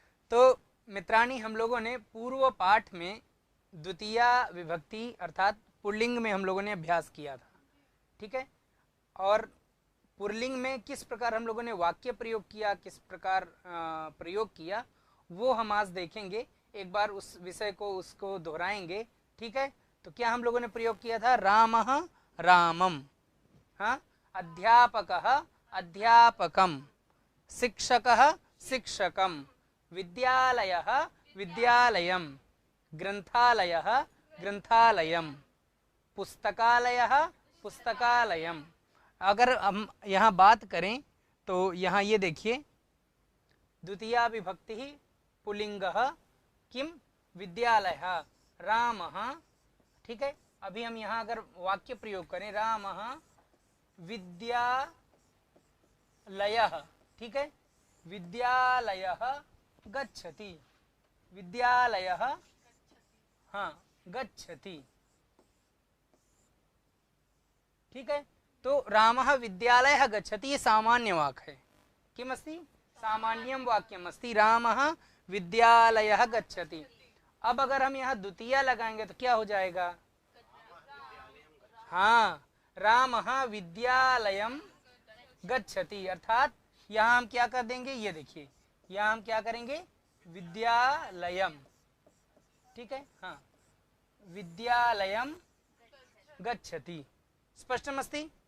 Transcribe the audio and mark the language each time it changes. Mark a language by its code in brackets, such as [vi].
[hi] तो मित्राणि, हम लोगों ने पूर्व पाठ में द्वितीया विभक्ति अर्थात पुल्लिंग में हम लोगों ने अभ्यास किया था, ठीक है। और पुल्लिंग में किस प्रकार हम लोगों ने वाक्य प्रयोग किया, किस प्रकार प्रयोग किया, वो हम आज देखेंगे। एक बार उस विषय को उसको दोहराएंगे, ठीक है। तो क्या हम लोगों ने प्रयोग किया था? [sa] रामः रामम, हाँ, अध्यापकः अध्यापकम, शिक्षकः शिक्षकम, विद्यालयः विद्यालयम, ग्रंथालयः ग्रंथालयम, पुस्तकालयः पुस्तकालयम। [hi] अगर हम यहाँ बात करें तो यहाँ ये देखिए, द्वितीया विभक्ति पुल्लिंगः किम विद्यालयः रामः, ठीक है। [sa] अभी हम यहाँ अगर वाक्य प्रयोग करें, रामः विद्यालयः, [hi] ठीक है, [sa] विद्यालयः गच्छति, विद्यालयः, हाँ, गच्छति, ठीक है। [hi] तो [sa] रामः विद्यालयः गच्छति, [hi] ये सामान्य वाक्य है। [sa] किमस्ति? सामान्यं वाक्यम अस्ति, रामः विद्यालयः गच्छति। [hi] अब अगर हम यहाँ द्वितीया लगाएंगे तो क्या हो जाएगा? हाँ, [sa] रामः विद्यालयम गच्छति, [hi] अर्थात यहाँ हम क्या कर देंगे, ये देखिए, यहाँ हम क्या करेंगे, विद्यालयम, ठीक है, हाँ, [sa] विद्यालयम गच्छति। स्पष्टमस्ति?